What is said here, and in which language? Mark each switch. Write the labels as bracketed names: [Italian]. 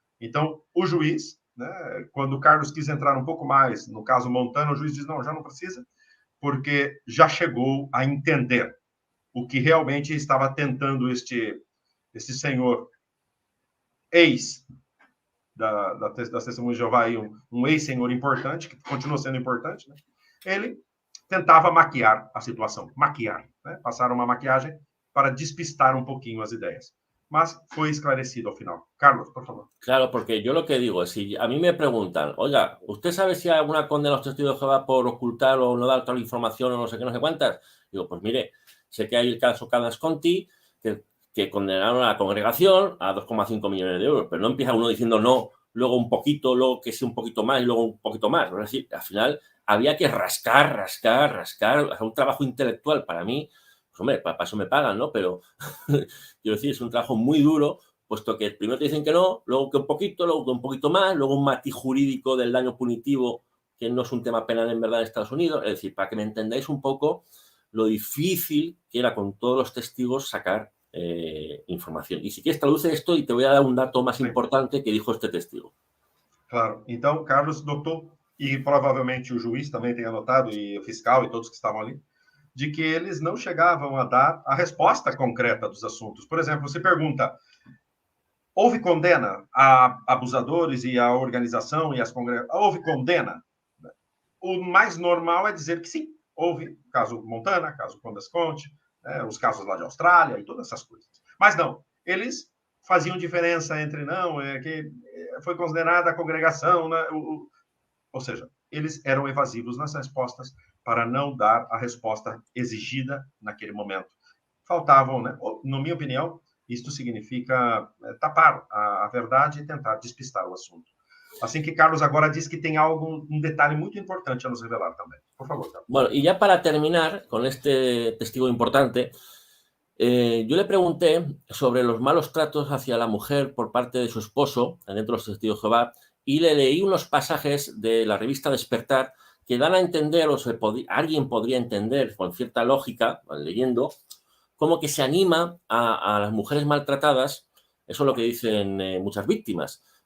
[Portuguese] Então, o juiz, né, quando o Carlos quis entrar um pouco mais, no caso Montana, o juiz diz, não, já não precisa, porque já chegou a entender o que realmente estava tentando este senhor ex das Testemunhas de Jeová, um ex-senhor importante, que continua sendo importante, né? Ele tentava maquiar a situação, né? Passar uma maquiagem para despistar um pouquinho as ideias. [Spanish] Mas fue esclarecido al final. Carlos, por favor. Claro, porque yo lo que digo es, si a mí me preguntan, oiga, ¿usted sabe si hay alguna condena a los testigos de Jehová por ocultar o no dar toda la información o no sé qué, no sé cuántas? Digo, pues mire, sé que hay el caso Carles Conti, que condenaron a la congregación a 2,5 millones de euros, pero no empieza uno diciendo no, luego un poquito, luego que sí un poquito más y luego un poquito más. Es decir, al final había que rascar, hacer un trabajo intelectual para mí. Pues hombre, para eso me pagan, ¿no? Pero, quiero decir, es un trabajo muy duro, puesto que primero te dicen que no, luego que un poquito, luego que un poquito más, luego un matiz jurídico del daño punitivo, que no es un tema penal en verdad en Estados Unidos. Es decir, para que me entendáis un poco lo difícil que era con todos los testigos sacar información. Y si quieres traduce esto y te voy a dar un dato más importante que dijo este testigo. Claro. [Portuguese] Então, Carlos notou, e provavelmente o juiz também tem anotado, e o fiscal e todos que estavam ali, de que eles não chegavam a dar a resposta concreta dos assuntos. Por exemplo, você pergunta, houve condena a abusadores e a organização e as congregações? Houve condena? O mais normal é dizer que sim, houve. Caso Montana, caso Candace Conti, os casos lá de Austrália e todas essas coisas. Mas não, eles faziam diferença entre não, que foi considerada a congregação, né? Ou seja, eles eram evasivos nas respostas para não dar a resposta exigida naquele momento. Faltavam, né? Na minha opinião, isto significa tapar a verdade e tentar despistar o assunto. Assim que Carlos agora diz que tem um detalhe muito importante a nos revelar também. Por favor, Carlos. [Spanish] Bueno, y ya para terminar con este testigo importante, yo le pregunté sobre los malos tratos hacia la mujer por parte de su esposo, dentro de los testigos de Jehová, y le leí unos pasajes de la revista Despertar que dan a entender, alguien podría entender con cierta lógica, leyendo, como que se anima a las mujeres maltratadas, eso es lo que dicen muchas víctimas,